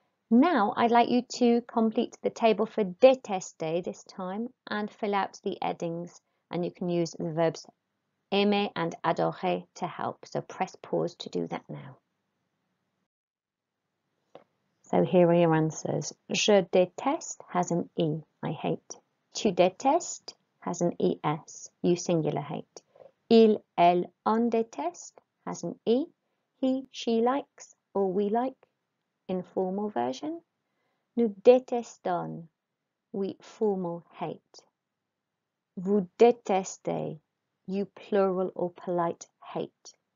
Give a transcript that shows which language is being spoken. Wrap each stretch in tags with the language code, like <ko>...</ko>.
<en>Now I'd like you to complete the table for détester this time and fill out the endings, and you can use the verbs aimer and adorer to help. So press pause to do that now. So here are your answers.</en> <fr>Je déteste</fr> <en>has an E, I hate.</en> <fr>Tu détestes</fr> <en>has an ES, you singular hate.</en> <fr>Il, elle, on déteste</fr> <en>has an E, he, she likes or we like, informal version.</en> <fr>Nous détestons,</fr> <en>we formal hate.</en> <fr>Vous détestez,</fr> <en>you plural or polite hate.</en>